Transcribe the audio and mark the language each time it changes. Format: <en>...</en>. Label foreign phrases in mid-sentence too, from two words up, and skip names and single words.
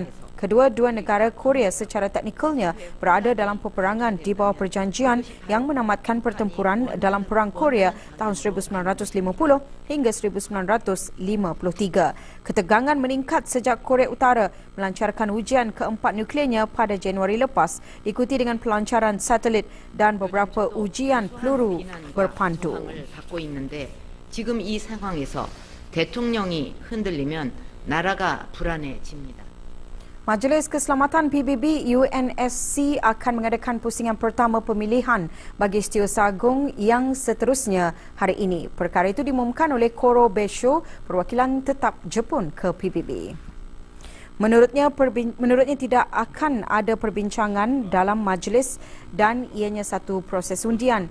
<ms>Kedua-dua negara Korea secara teknikalnya berada dalam peperangan di bawah perjanjian yang menamatkan pertempuran dalam Perang Korea tahun 1950 hingga 1953. Ketegangan meningkat sejak Korea Utara melancarkan ujian keempat nuklearnya pada Januari lepas, diikuti dengan pelancaran satelit dan beberapa ujian peluru berpandu.</ms> <ko>지금 이 상황에서 대통령이 흔들리면 나라가 불안해집니다.</ko> <ms>Majlis Keselamatan PBB UNSC akan mengadakan pusingan pertama pemilihan bagi Setiausaha Agung yang seterusnya hari ini. Perkara itu diumumkan oleh Koro Besho, perwakilan tetap Jepun ke PBB. Menurutnya tidak akan ada perbincangan dalam majlis dan ianya satu proses undian.</ms>